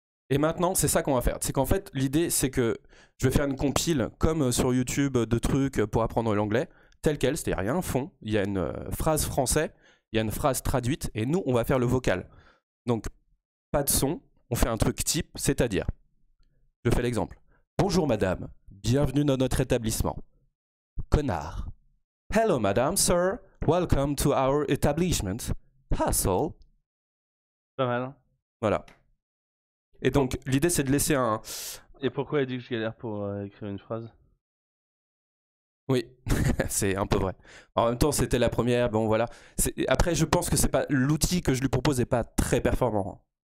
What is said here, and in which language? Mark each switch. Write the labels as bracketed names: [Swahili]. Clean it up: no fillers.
[French] Et maintenant, c'est ça qu'on va faire. C'est qu'en fait, l'idée, c'est que je vais faire une compile comme sur YouTube de trucs pour apprendre l'anglais, tel quel, c'est-à-dire il y a un fond, il y a une phrase français, il y a une phrase traduite, et nous, on va faire le vocal. Donc, pas de son, on fait un truc type, c'est-à-dire, je fais l'exemple. Bonjour madame, bienvenue dans notre établissement. Connard. [English] Hello, madam, sir. Welcome to our establishment. Hassle. [French] Pas mal. Hein. Voilà. Et donc, l'idée, c'est de laisser un... Et pourquoi elle dit que je galère pour écrire une phrase? Oui, c'est un peu vrai. En même temps, c'était la première, bon voilà. Après, je pense que c'est pas l'outil que je lui propose n'est pas très performant.